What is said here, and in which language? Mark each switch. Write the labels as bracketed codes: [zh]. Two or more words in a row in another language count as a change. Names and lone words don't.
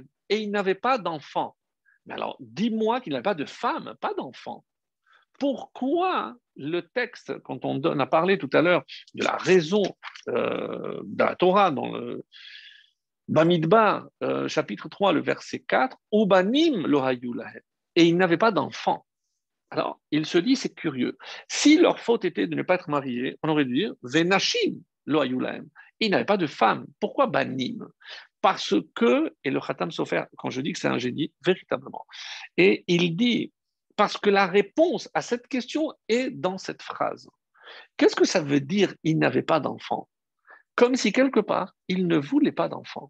[fr] Et il n'avait pas d'enfant. Mais alors, dis-moi qu'il n'avait pas de femme, pas d'enfant. Pourquoi le texte, quand on a parlé tout à l'heure de la raison de la Torah dans le Bamidbar, chapitre 3, le verset 4, [he] ובנים לא היו להם, [fr] et ils n'avaient pas d'enfants. Alors, il se dit, c'est curieux. Si leur faute était de ne pas être mariés, on aurait dû dire [he] ונשים לא היו להם. [fr] Ils n'avaient pas de femme. Pourquoi banim? Parce que, et le Khatam Sofer, quand je dis que c'est un génie, véritablement, et il dit, parce que la réponse à cette question est dans cette phrase. Qu'est-ce que ça veut dire il n'avait pas d'enfant? Comme si quelque part, il ne voulait pas d'enfant.